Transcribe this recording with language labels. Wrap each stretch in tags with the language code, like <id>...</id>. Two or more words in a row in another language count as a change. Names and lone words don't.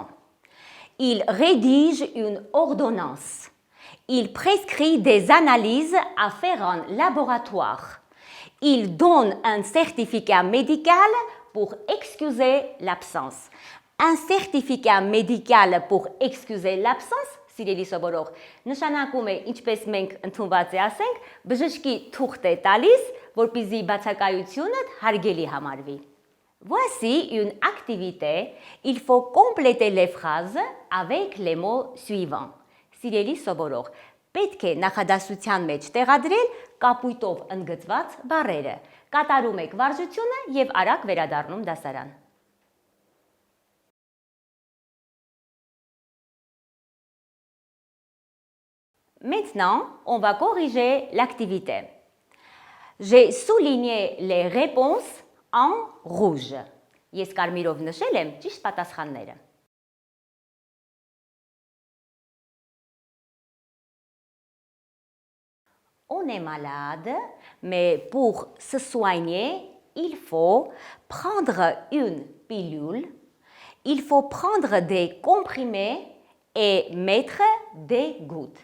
<fr>Il rédige une ordonnance. Il prescrit des analyses à faire en laboratoire. Il donne un certificat médical pour excuser l'absence. Un certificat médical pour excuser l'absence,</fr> <hy>սիրելի սովորող, նշանակում է, ինչպես մենք ընդունված է ասենք, բժշկի թուղթ է տալիս, որպեսզի բացակայությունը հարգելի համարվի.</hy> <fr>Voici une activité, il faut compléter les phrases avec les mots suivants.</fr> <hy>Սիրելի սովորող, պետք է նախադասության մեջ տեղադրել կապույտով ընդգծված բառերը. Կատարում եք վարժությունը եւ արագ վերադառնում դասարան.</hy> <fr>Maintenant, on va corriger l'activité. J'ai souligné les réponses en rouge.</fr> <hy>Ես կարմիրով նշել եմ ճիշտ պատասխանները.</hy> <fr>On est malade, mais pour se soigner, il faut prendre une pilule, il faut prendre des comprimés et mettre des gouttes.</fr>